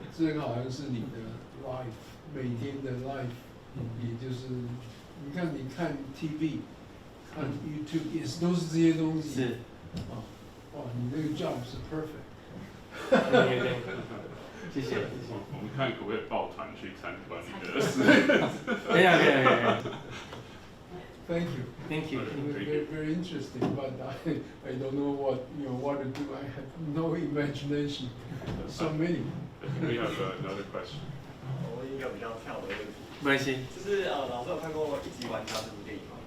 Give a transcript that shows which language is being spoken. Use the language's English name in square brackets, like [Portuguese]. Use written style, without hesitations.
[Chinese] 这个好像是你的 life， 每天的 life， 也就是你看 TV， 看 YouTube 也是都是这些东西。是。哇，你这个 job 是 perfect。谢谢。我们看可不可以抱团去参观你的事？可以啊。 [English] Thank you. Thank you. Very interesting, but I don't know what to do. I have no imagination. So many. We have another question. [Chinese] 我问一个比较跳的问题，没关系。就是老师有看过《一级玩家》这部电影吗？